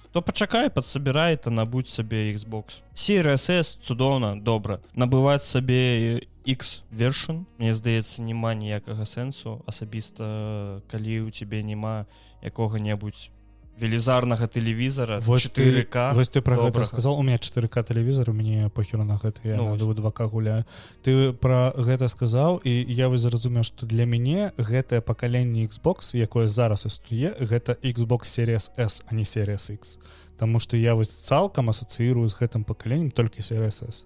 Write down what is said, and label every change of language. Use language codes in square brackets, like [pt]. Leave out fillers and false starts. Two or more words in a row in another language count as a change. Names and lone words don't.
[be] То пачакай, падсабірай, то набудь сабе Xbox. Series S цудоўна, добра. Набываць сабе X вершн, мне здаецца, няма ніякага сэнсу, асабіста калі ў цябе няма якога-небудзь велізарнага тэлевізара 4К. Вось ты пра гэта сказал, [ru] у меня [be] 4К тэлевізор, у мяне похеру на гэта, я на 2К гуляю. Ты пра гэта сказаў, і я вось зразумеў, што для мяне гэтае пакаленне Xbox, якое зараз існуе, гэта Xbox Series S, а не Series X. Таму што я вось цалкам асацыірую з гэтым пакаленнем толькі Series S.